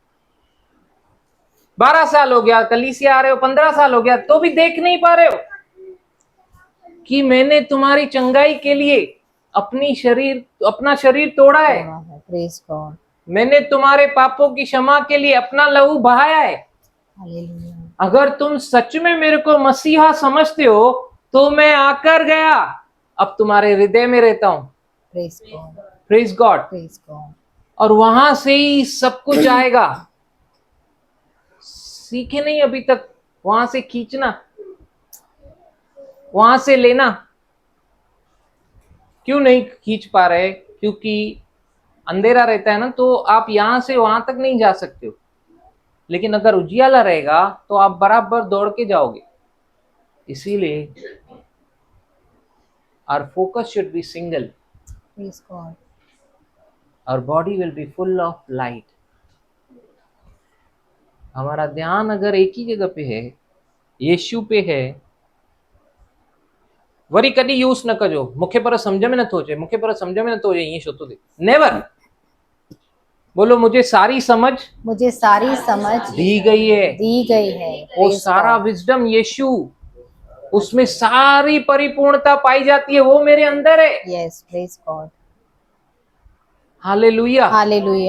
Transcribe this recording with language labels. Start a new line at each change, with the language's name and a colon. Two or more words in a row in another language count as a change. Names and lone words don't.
Hindi: 12 साल हो गया कलीसिया आ रहे हो, 15 साल हो गया, तो भी देख नहीं पा रहे हो कि मैंने तुम्हारी चंगाई के लिए अपना शरीर तोड़ा है।
English: Praise God.
Hindi: मैंने तुम्हारे पापों की क्षमा के लिए अपना लहू बहाया है। हालेलुया। अगर तुम सच में मेरे को मसीहा समझते हो तो मैं आकर गया, अब तुम्हारे हृदय में रहता हूं।
English: Praise God, Praise God. Praise God.
Hindi: और वहां से ही सब कुछ आएगा। सीखे नहीं अभी तक, वहां से खींचना, वहां से लेना। क्यों नहीं खींच पा रहे? क्योंकि अंधेरा रहता है ना, तो आप यहां से वहां तक नहीं जा सकते हो। लेकिन अगर उजियाला रहेगा तो आप बराबर दौड़ के जाओगे।
English: इसीलिए our focus should be single, Praise God. our body will be full of light।
Hindi: हमारा ध्यान अगर एक ही जगह पे है, यीशु पे है,
Sindhi: वरी कभी यूज न कजो मूंखे पर समझ में न थो अचे, मूंखे पर समझ में न थो अचे, ईअं छो थो थिए। नेवर।
Hindi: बोलो मुझे सारी समझ मुझे सारी समझ दी गई है। दी गई है। वो सारा विजडम यीशु, उसमें सारी परिपूर्णता पाई जाती है, वो मेरे अंदर है।
English: Yes, Praise God.
Hindi: हालेलुया। हालेलुया।